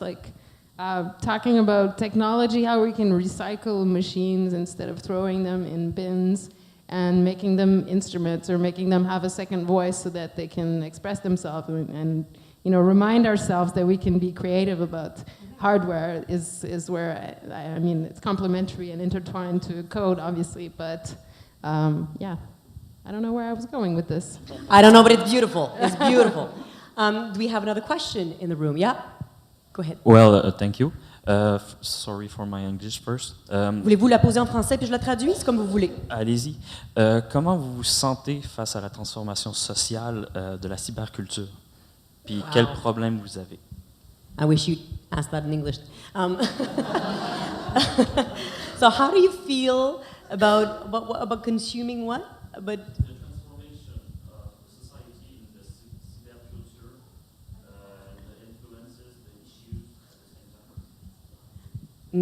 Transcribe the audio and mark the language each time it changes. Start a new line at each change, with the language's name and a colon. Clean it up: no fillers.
English: Like talking about technology, how we can recycle machines instead of throwing them in bins, and making them instruments, or making them have a second voice so that they can express themselves, and you know, remind ourselves that we can be creative about hardware is where, I mean, it's complementary and intertwined to code, obviously, but yeah, I don't know where I was going with this. I don't know, but it's beautiful. It's beautiful. Do we have another question in the room? Yeah? Go ahead. Well, thank you. Sorry for my English first.
French: Voulez-vous la poser en français puis je la traduis? C'est comme vous voulez. Allez-y. Comment vous vous sentez face à la transformation sociale de la cyberculture? Puis quel problème vous avez?
English: I wish you'd ask that in English. So how do you feel about consuming what? About the transformation of society in the cyberculture, the influences, the issues at the same time?